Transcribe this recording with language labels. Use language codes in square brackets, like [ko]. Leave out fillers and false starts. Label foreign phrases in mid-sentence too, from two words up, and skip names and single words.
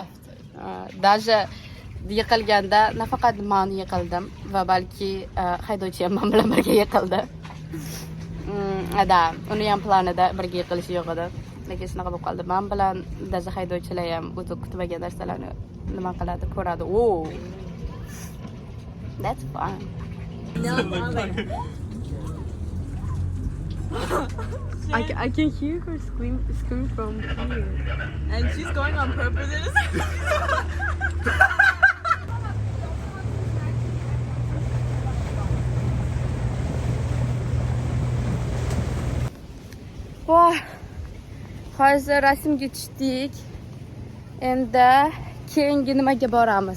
[uz] Даже yiqilganda nafaqat men yiqildim va balki haydovchi ham men bilan birga yiqildi. Uni ham planida birga yiqilishi yo'q edi. Lekin shunaqa bo'lib qoldi. Men bilan даже haydovchilar ham o'zi kutmagan narsalarni nima qiladi, ko'radi. [en] That's fun. No, I'm like, I can hear her scream from here. and she's going on purpose. Voh. [uz] Hozir rasmga tushdik. Endi keyingi nimaga boramiz?